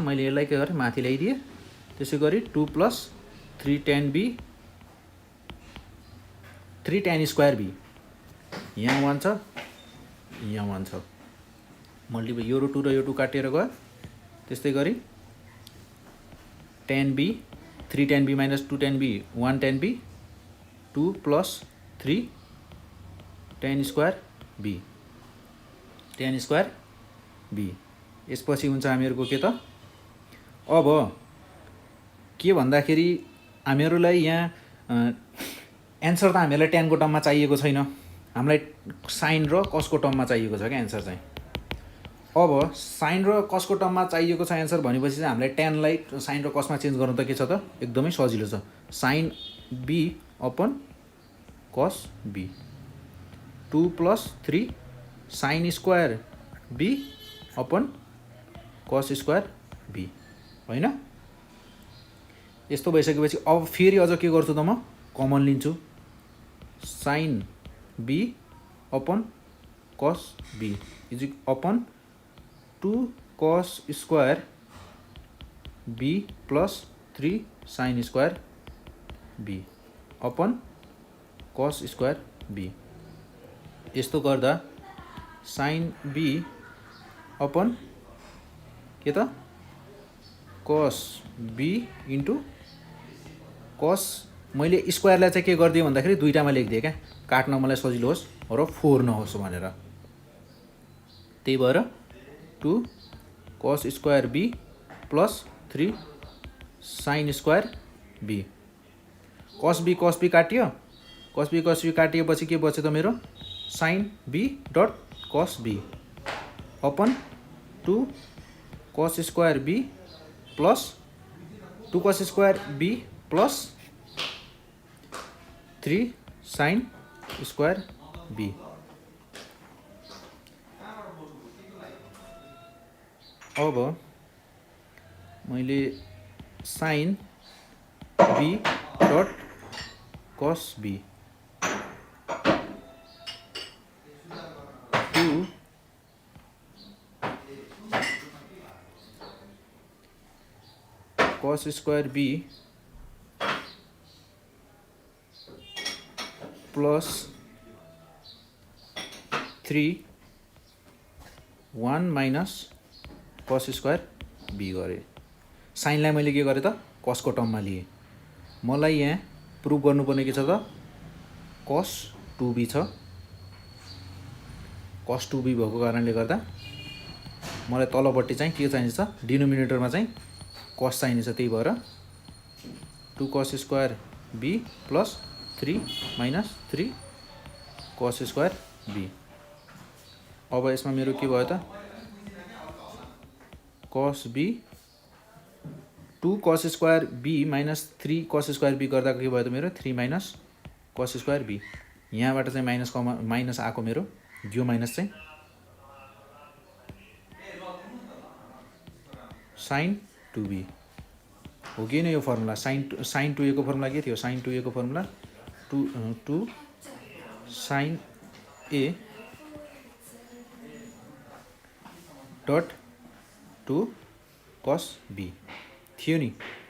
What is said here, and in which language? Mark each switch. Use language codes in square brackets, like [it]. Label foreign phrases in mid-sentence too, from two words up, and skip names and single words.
[ne] मैले यसलाई के गरेँ माथि ल्याइदिएँ। त्यसै गरी [en] 2 plus 3 tan b 3 tan square b [ne] यहाँ 1 छ यहाँ 1 छ मल्टिप्लाई यो 2 र यो 2 काटेर गयो। त्यस्तै गरी [en] tan b 3 tan b minus 2 tan b 1 tan b 2 plus 3 tan square b tan square b। [ne] यसपछि हुन्छ हामीहरुको के त अब के भन्दाखेरि हामीहरुलाई यहाँ एन्सर त हामीहरुलाई tan को टर्ममा चाहिएको छैन। हामीलाई sin र cos को टर्ममा चाहिएको छ के एन्सर चाहिँ। अब sin र cos को टर्ममा चाहिएको छ एन्सर भनेपछि चाहिँ हामीलाई tan लाई sin र cos मा चेन्ज गर्नु त के छ त एकदमै सजिलो छ। [en] sin b upon cos b 2 plus 3 sin square b upon cos square b हैन। [ne] यस्तो भइसकेपछि अब फेरि अझ के गर्छु त म कमन लिन्छु [en] sin b upon cos b is upon 2 cos square b [ne] plus 3 sin square b upon cos square b। यस्तो गर्दा [en] sin b upon [ne] के त [en] cos b into cos [ne] मैले स्क्वायरलाई चाहिँ के गर्दिए भन्दाखेरि दुईटामा लेख्दिए क्या काट्न मलाई सजिलो होस् र 4 नहोस् भनेर। त्यही भएर [en] 2 cos square b plus 3 sin square b cos b काटियो। [ne] cos b काटिएपछि के बच्यो त मेरो [en] sin b [ne] डट [en] cos b [ne] अपन [en] 2 cos square b plus 2 cos square b plus 3 sin square b। [ne] अब मैले [en] sin b [ne] डट cos b [en] 2 cos square b plus 3 1 minus cos square b गरे। [ne] साइनलाई मैले के गरेँ त [en] cos को [ne] टर्ममा लिए। मलाई यहाँ प्रुभ गर्नुपर्ने के छ त [en] cos 2b [ne] छ। cos 2b भएको कारणले गर्दा मलाई तलपट्टि चाहिँ के चाहिन्छ डिनोमिनेटरमा चाहिँ cos चाहिन्छ। त्यही भएर [en] 2 cos square b plus 3 minus 3 cos square b [ne] अब यसमा मेरो के भयो त [en] cos b 2 cos [ne] स्क्वायर b माइनस 3 cos स्क्वायर b गर्दा के भयो त मेरो 3 माइनस cos स्क्वायर b। यहाँबाट चाहिँ माइनस आएको मेरो यो माइनस चाहिँ [en] sin 2b [ne] हो कि नै यो फर्मुला [en] sin 2a [ne] को फर्मुला के थियो [en] sin 2a [ne] को फर्मुला [en] 2 sin a [ne] डट [en] 2 cos b [ne] थियो नि